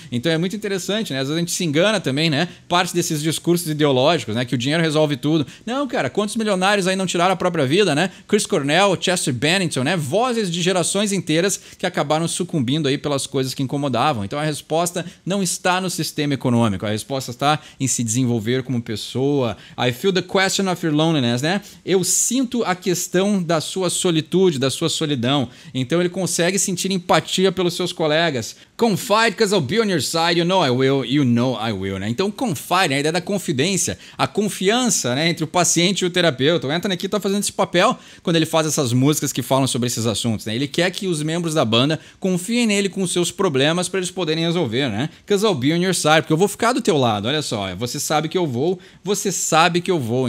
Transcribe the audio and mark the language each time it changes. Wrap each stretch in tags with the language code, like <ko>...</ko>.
<pt>Então é muito interessante, né? Às vezes a gente se engana também, né? Parte desses discursos ideológicos, né? Que o dinheiro resolve tudo. Não, cara, quantos milionários aí não tiraram a própria vida, né? Chris Cornell, Chester Bennington, né? Vozes de gerações inteiras que acabaram sucumbindo aí pelas coisas que incomodavam. Então a resposta não está no sistema econômico, a resposta está em se desenvolver como pessoa.</pt> <en>I feel the question of your loneliness, né?</en> <pt>Eu sinto a questão da sua solitude, da sua solidão. Então ele consegue sentir empatia pelos seus colegas.</pt> <en>Confide, because I'll be on your side, you know I will, né?</en> <pt>Então confide, a ideia da confidência, a confiança, né, entre o paciente e o terapeuta. O Anthony aqui tá fazendo esse papel quando ele faz essas músicas que falam sobre esses assuntos, né? Ele quer que os membros da banda confiem nele com os seus problemas para eles poderem resolver, né? Because I'll be on your side, porque eu vou ficar do teu lado, olha só, você sabe que eu vou, você sabe que eu vou.</pt>